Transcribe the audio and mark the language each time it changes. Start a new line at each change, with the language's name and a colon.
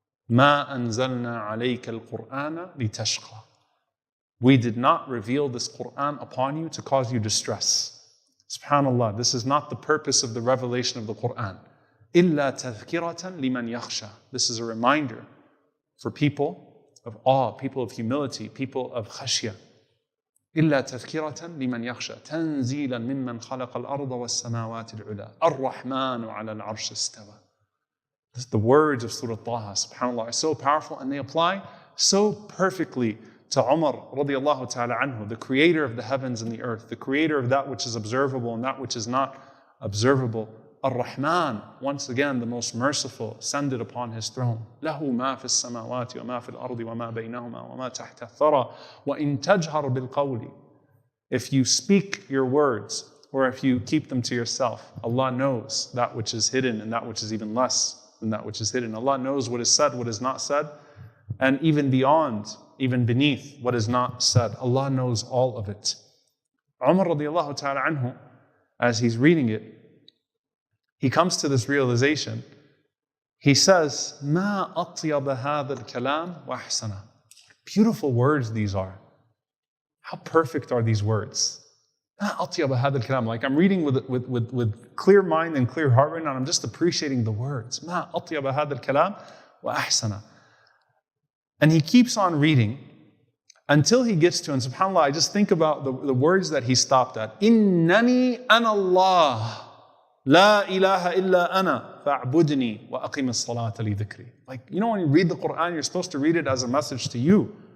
Arabic: ما أنزلنا عليك القرآن لتشقى.
English: We did not reveal this Quran upon you to cause you distress. SubhanAllah, this is not the purpose of the revelation of the Quran.
Arabic: إلا تذكرة لمن يخشى.
English: This is a reminder for people of awe, people of humility, people of khashya.
Arabic: إلا تذكرة لمن يخشى تنزيلا ممن خلق الأرض والسماوات العلى الرحمن على العرش استوى.
English: The words of Surah Taha, subhanAllah, are so powerful and they apply so perfectly to Umar radiallahu ta'ala anhu, the creator of the heavens and the earth, the creator of that which is observable and that which is not observable. Ar-Rahman, once again, the most merciful, ascended upon his throne.
Arabic: له ما في السماوات وما في الأرض وما بينهما وما تحت الثرى وإن تجهر بالقول.
English: If you speak your words or if you keep them to yourself, Allah knows that which is hidden and that which is even less than that which is hidden. Allah knows what is said, what is not said, and even beyond, even beneath what is not said. Allah knows all of it. Umar radiallahu ta'ala anhu, as he's reading it, he comes to this realization. He says,
Arabic: مَا أَطْيَبَ هَذَا الْكَلَامِ وَأَحْسَنَ.
English: Beautiful words these are. How perfect are these words? Like I'm reading with clear mind and clear heart right now, and I'm just appreciating the words.
Arabic: ما أطيب هذا الكلام وأحسن.
English: And he keeps on reading until he gets to, and subhanAllah, I just think about the words that he stopped at.
Arabic: إِنَّنِي أَنَا اللَّهُ لَا إِلَهَ إِلَّا أَنَا فَاعْبُدْنِي وَأَقِمِ الصَّلَاةَ لِذِكْرِي.
English: Like, you know, when you read the Quran, you're supposed to read it as a message to you.